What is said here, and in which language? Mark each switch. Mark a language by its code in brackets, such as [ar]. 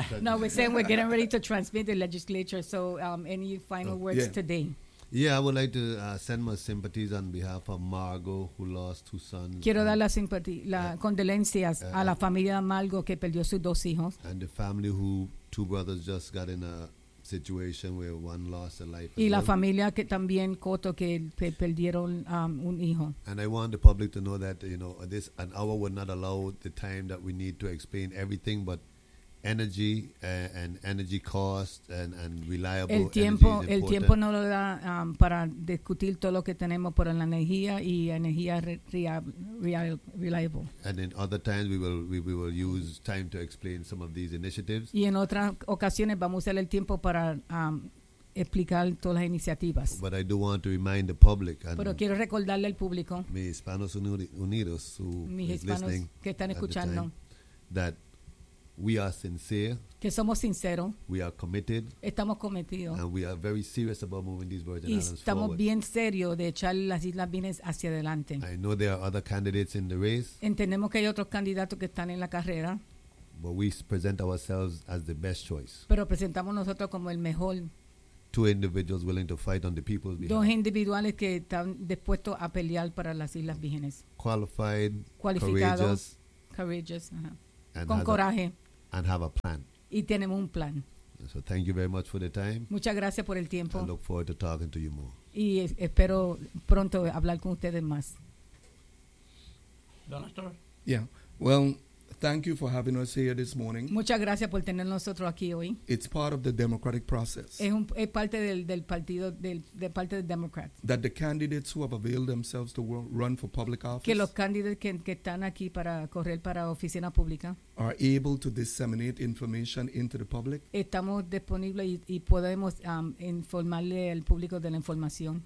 [en] Oh, no, we're saying we're getting ready to transmit the legislature. So any final words today? Yeah, I would like to send my sympathies on behalf of Margo, who lost two sons. [es] Quiero dar las condolencias a la familia Margo que perdió sus dos hijos. [en] And the family who two brothers just got in a situation where one lost a life. [es] Y la familia que también Coto que perdieron un hijo. [en] And I want the public to know that, you know, this an hour would not allow the time that we need to explain everything, but energy and energy cost and reliable [es] el tiempo, [en] energy is important. [es] El tiempo no lo da para discutir todo lo que tenemos por la energía y energía reliable. [en] And in other times we will use time to explain some of these initiatives. [es] Y en otras ocasiones vamos a usar el tiempo para explicar todas las iniciativas. [en] But I do want to remind the public. And [es] pero quiero recordarle al público. Mis hispanos unidos [en] who [es] mis hispanos que están escuchando. [en] That we are sincere. [es] Que somos sinceros. [en] We are committed. [es] Estamos cometidos. [en] And we are very serious about moving these Virgin [es] y [en] Islands forward. [es] Estamos bien serios de echar las Islas Vírgenes hacia adelante. [en] I know there are other candidates in the race. [es] Entendemos que hay otros candidatos que están en la carrera. [en] But we present ourselves as the best choice. [es] Pero presentamos nosotros como el mejor. [en] Two individuals willing to fight on the people's behalf. [es] Dos individuales que están dispuestos a pelear para las Islas Vírgenes. [en] Qualified. [es] Qualificados. [en] Courageous. And [es] con coraje. [en] And have a plan. [es] Y tenemos un plan. [en] So thank you very much for the time. [es] Muchas gracias por el tiempo. [en] I look forward to talking to you more. [es] Y espero pronto hablar con ustedes más. [en] Donator? Yeah. Well, thank you for having us here this morning. [es] Muchas gracias por tener nosotros aquí hoy. [en] It's part of the democratic process. [es] Es parte del partido de parte de Democrats. [en] That the candidates who have availed themselves to run for public office. [es] Que los candidatos que están aquí para correr para oficina pública. [en] Are able to disseminate information into the public. [es] Estamos disponibles y podemos informarle al público de la información.